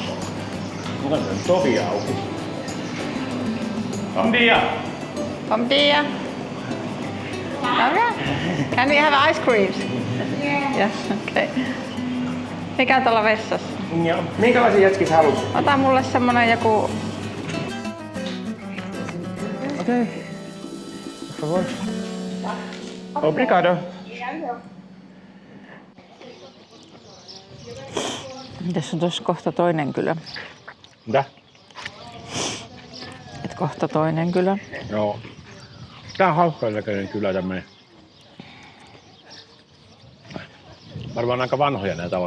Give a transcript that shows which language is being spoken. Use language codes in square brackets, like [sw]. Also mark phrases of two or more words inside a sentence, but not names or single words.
[fi] Kuka se on tovi auki? [pt] Bom dia! Bom dia. [en] Okay. Can we have ice creams? Yes, okay. [fi] Mikä tuolla vessassa? Joo. Minkälaisia jätskis haluat? Ota mulle semmonen joku... Okei. [pt] Por favor. Obrigado. [fi] Tässä on tuossa kohta toinen kylä. Mitä? Et kohta toinen kylä. Joo. Tää on hauskan näköinen kylä tämmönen. Varmaan aika vanhoja nää talot.